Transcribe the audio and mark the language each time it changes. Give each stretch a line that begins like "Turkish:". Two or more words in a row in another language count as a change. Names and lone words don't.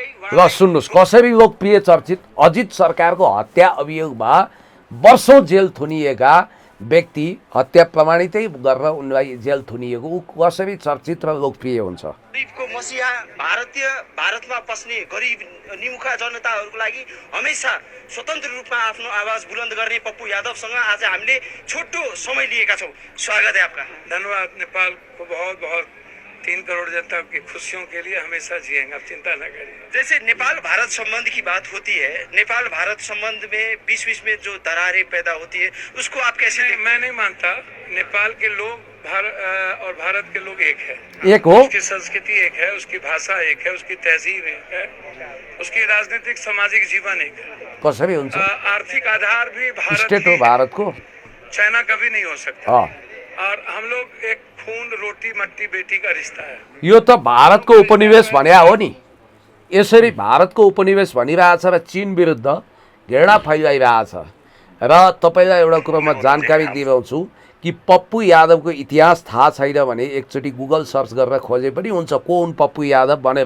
Nepali: ल सुन्नुहोस् कसरी लोकप्रिय चर्चित अजित सरकारको हत्या अभियोगमा वर्षौँ जेल थुनिएका व्यक्ति हत्या प्रमाणितै गरेर उनलाई जेल थुनिएको ऊ कसरी चर्चित र लोकप्रिय हुन्छ। गरीबको मसिहा भारतमा बस्ने गरीब निमुखा जनताहरूको लागि हमेशा स्वतन्त्र रूपमा आफ्नो आवाज बुलन्द गर्ने पप्पू यादवसँग आज हामीले छोटो समय लिएका छौँ।
Hindi: स्वागत है आपका। धन्यवाद। नेपाल को बहुत बहुत 3 करोड़ जनता की खुशियों के लिए हमेशा जिएंगे, आप चिंता न करिए। जैसे नेपाल भारत संबंध की बात होती है, नेपाल भारत संबंध में बीच बीच में जो दरारें पैदा होती है उसको आप कैसे देखते हैं? मैं नहीं मानता। नेपाल के लोग और भारत के लोग एक है,
Nepali: एक हो।
Hindi: उसकी संस्कृति एक है, उसकी भाषा एक है, उसकी तहजीब एक है, उसकी राजनीतिक सामाजिक जीवन एक है।
Nepali: कसरी हुन्छ?
Hindi: आर्थिक आधार भी भारत
Nepali: स्टेट हो भारतको,
Hindi: चाइना कभी नहीं हो सकता। और हम लोग एक खून रोटी मट्टी बेटी का रिश्ता है।
Nepali: यो त भारतको उपनिवेश भन्या हो नि। यसरी भारतको उपनिवेश भनिरहेछ र चीन विरुद्ध घृणा फैलाइरहेछ। र तपाईँलाई एउटा कुरो म जानकारी दिइरहन्छु कि पप्पू यादवको इतिहास थाहा छैन भने एकचोटि गुगल सर्च गरेर खोजे पनि हुन्छ को हुन् पप्पू यादव भनेर।